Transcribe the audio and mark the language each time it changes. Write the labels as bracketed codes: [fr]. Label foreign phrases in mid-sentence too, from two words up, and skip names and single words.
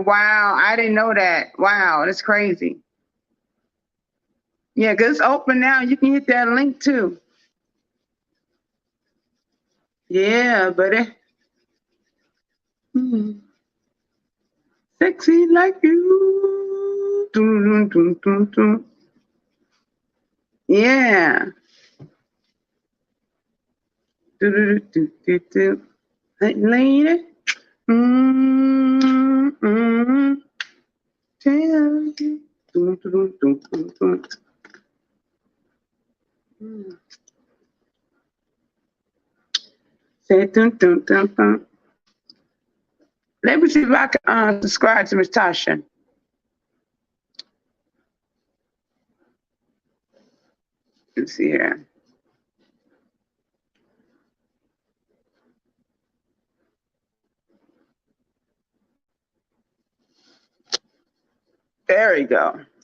[en] Wow, I didn't know that. Wow, that's crazy. Yeah, cause it's open now. You can hit that link too. Yeah, buddy. Sexy like you. Dun, dun, dun, dun, dun. Yeah. Do, do, do, do, do. Hey, lady. Tell you. Dun, dun, dun, dun, dun. Say dun, dun, dun, dun. Let me see if I can subscribe to Miss Tasha. Let's see here. There we go.